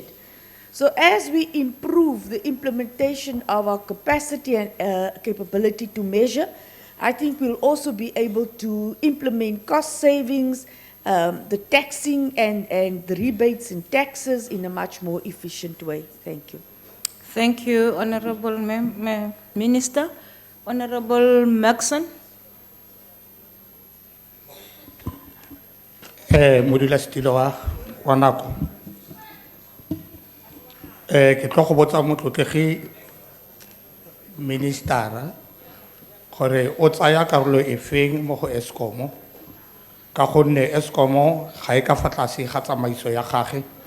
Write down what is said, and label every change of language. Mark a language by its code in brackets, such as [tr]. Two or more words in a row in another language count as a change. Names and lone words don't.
[en] So as we improve the implementation of our capacity and capability to measure, I think we'll also be able to implement cost savings, the taxing and the rebates and taxes in a much more efficient way. Thank you. Thank you, Honorable Minister. Honorable Maxon. Modula Stiloa, Wanako. [tn] Ke tlo go botsa motlotlegi ministera gore o tsaya karolo e feng mo go Eskom ka gonne Eskom ga e ka fa tlase ga tsamaiso ya gagwe